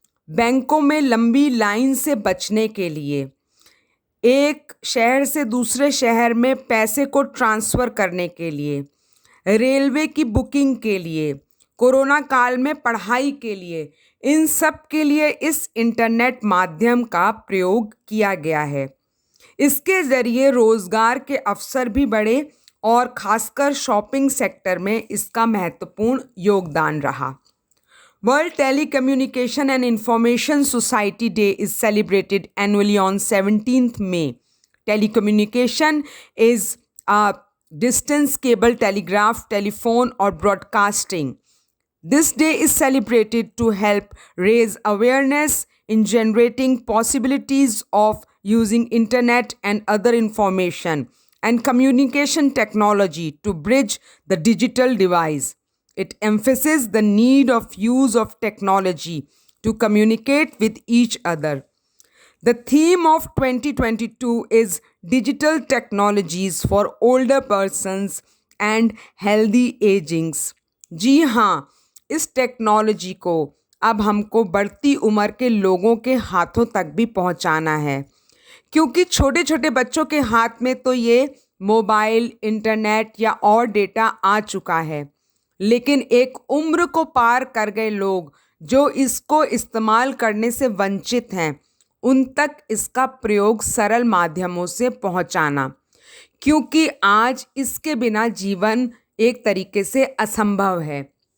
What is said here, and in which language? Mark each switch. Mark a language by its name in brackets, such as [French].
[Hindi] बैंकों में लंबी लाइन से बचने के लिए, एक शहर से दूसरे शहर में पैसे को ट्रांसफ़र करने के लिए, रेलवे की बुकिंग के लिए, कोरोना काल में पढ़ाई के लिए, इन सब के लिए इस इंटरनेट माध्यम का प्रयोग किया गया है। इसके ज़रिए रोज़गार के अवसर भी बढ़े और खासकर शॉपिंग सेक्टर में इसका महत्वपूर्ण योगदान रहा। [English] World Telecommunication and Information Society Day is celebrated annually on 17th May. Telecommunication is a distance cable telegraph, telephone or broadcasting. This day is celebrated to help raise awareness in generating possibilities of using internet and other information and communication technology to bridge the digital divide. It emphasizes the need of use of technology to communicate with each other. The theme of 2022 is Digital Technologies for Older Persons and Healthy Agings. [Hindi] जी हाँ, इस technology को अब हमको बढ़ती उम्र के लोगों के हाथों तक भी पहुंचाना है, क्योंकि छोटे छोटे बच्चों के हाथ में तो ये मोबाइल, इंटरनेट या और डेटा आ चुका है, लेकिन एक उम्र को पार कर गए लोग जो इसको इस्तेमाल करने से वंचित हैं, उन तक इसका प्रयोग सरल माध्यमों से पहुंचाना, क्योंकि आज इसके बिना जीवन एक तरीके से असंभव है।